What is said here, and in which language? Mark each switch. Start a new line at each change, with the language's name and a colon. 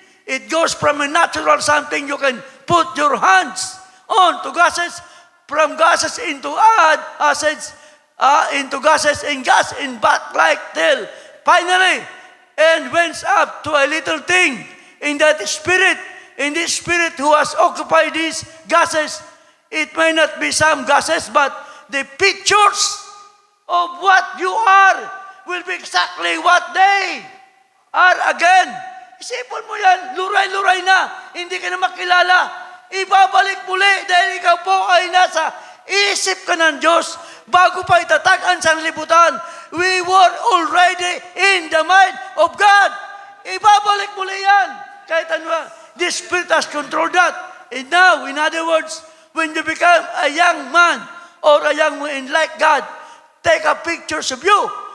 English: It goes from a natural something you can put your hands on to gases, from gases into acids, into gases and gas and back like till finally, and went up to a little thing in that spirit, in this spirit who has occupied these gases. It may not be some gases, but the pictures of what you are will be exactly what they are again.
Filipino: Isipon mo yan, luray-luray na, hindi ka na makilala. Ibabalik muli dahil ikaw po ay nasa isip ka ng Diyos bago pa itatag ang sanlibutan.
English: We were already in the mind of God.
Filipino: Ibabalik muli yan. Kahit ano,
English: the Spirit has controlled that. And now, in other words, when you become a young man or a young woman like God, take a pictures of you.